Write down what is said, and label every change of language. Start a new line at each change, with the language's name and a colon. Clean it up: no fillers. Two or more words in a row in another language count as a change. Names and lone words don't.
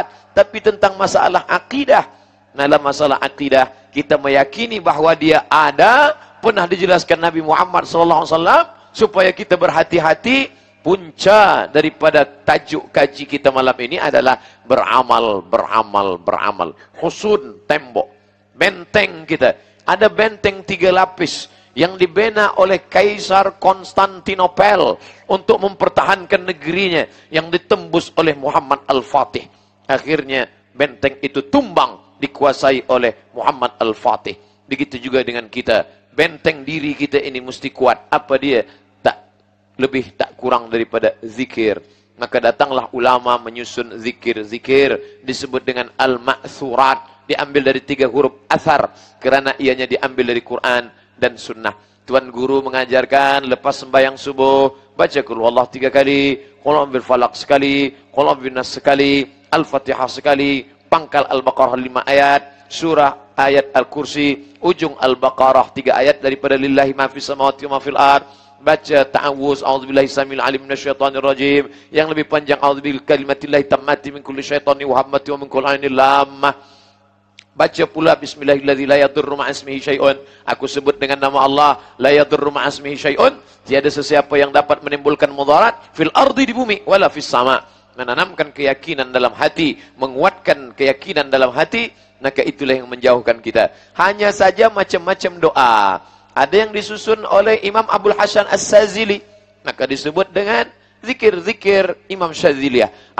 Malay: Tapi tentang masalah akidah. Dalam masalah akidah, kita meyakini bahawa dia ada, pernah dijelaskan Nabi Muhammad SAW, supaya kita berhati-hati. Punca daripada tajuk kaji kita malam ini adalah beramal. Husun, tembok. Benteng kita. Ada benteng 3 lapis yang dibina oleh Kaisar Konstantinopel untuk mempertahankan negerinya yang ditembus oleh Muhammad Al-Fatih. Akhirnya benteng itu tumbang, dikuasai oleh Muhammad Al-Fatih. Begitu juga dengan kita. Benteng diri kita ini mesti kuat. Apa dia? Tak lebih tak kurang daripada zikir. Maka datanglah ulama menyusun zikir-zikir disebut dengan al-ma'thurat. Diambil dari 3 huruf athar, kerana ianya diambil dari Quran dan sunnah. Tuan guru mengajarkan lepas sembahyang subuh, baca Qul Huwallahu 3 kali, Qul bil falaq sekali, Qul bin nas sekali, Al-Fatihah sekali, pangkal Al-Baqarah 5 ayat, surah ayat Al-Kursi, ujung Al-Baqarah 3 ayat daripada
Arabic: لله ما في السماوات وما في الأرض.
Malay: Baca ta'awuz,
Arabic: أعوذ بالله السميع العليم من الشيطان الرجيم.
Malay: Yang lebih panjang,
Arabic: أعوذ بكلمات الله التامة من كل شيطان وهامة ومن كل عين لامة.
Malay: Baca pula
Arabic: بسم الله الرحمن الرحيم، لا يضر مع اسمه شيء.
Malay: Aku sebut dengan nama Allah,
Arabic: لا يضر مع اسمه شيء.
Malay: Tiada sesiapa yang dapat menimbulkan mudarat
Arabic: في الأرض,
Malay: di bumi,
Arabic: ولا في السماء.
Malay: Menanamkan keyakinan dalam hati, menguatkan keyakinan dalam hati, maka itulah yang menjauhkan kita. Hanya saja macam-macam doa. Ada yang disusun oleh Imam Abdul Hasan As-Sazili, maka disebut dengan zikir-zikir Imam Syadziliyah.